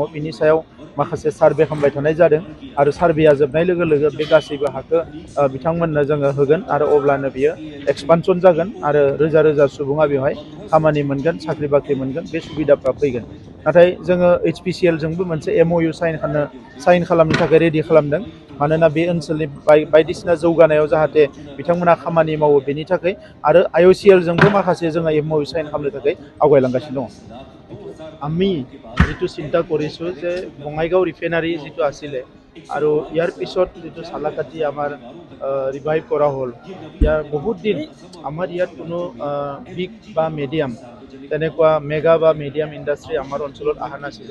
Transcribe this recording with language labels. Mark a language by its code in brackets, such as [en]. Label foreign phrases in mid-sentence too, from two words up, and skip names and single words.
[brx] बिनि सायाव माखासे सार्भे खालामबाय थानाय जादों आरो सार्भेया जोबनाय लोगो लोगो बे गासैबो हाखौ बिथांमोननो जोङो होगोन आरो अब्लानो बियो एक्सपानसन जागोन आरो रोजा रोजा सुबुङा बेवहाय खामानि मोनगोन, साख्रि बाख्रि मोनगोन, बे सुबिदाफ्रा फैगोन। नाथाय जोङो HPCL जोंबो मोनसे MOU साइन खालामनो थाखाय रेडि खालामदों। मानोना बे ओनसोलनि बायदिसिना जौगानायाव जाहाथे बिथांमोना खामानि मावो बेनि थाखाय, आरो IOCL जोंबो माखासे जोङो MOU साइन खालामनो थाखाय आवगायलांगासिनो दङ। [as] আমি যিটো চিন্তা কৰিছোঁ যে বঙাইগাঁও ৰিফাইনাৰী যিটো আছিলে আৰু ইয়াৰ পিছত যিটো চালাকাটি আমাৰ ৰিভাইভ কৰা হ'ল, ইয়াৰ বহুত দিন আমাৰ ইয়াত কোনো বিগ বা মিডিয়াম তেনেকুৱা মেগা বা মিডিয়াম ইণ্ডাষ্ট্ৰি আমাৰ অঞ্চলত অহা নাছিলে।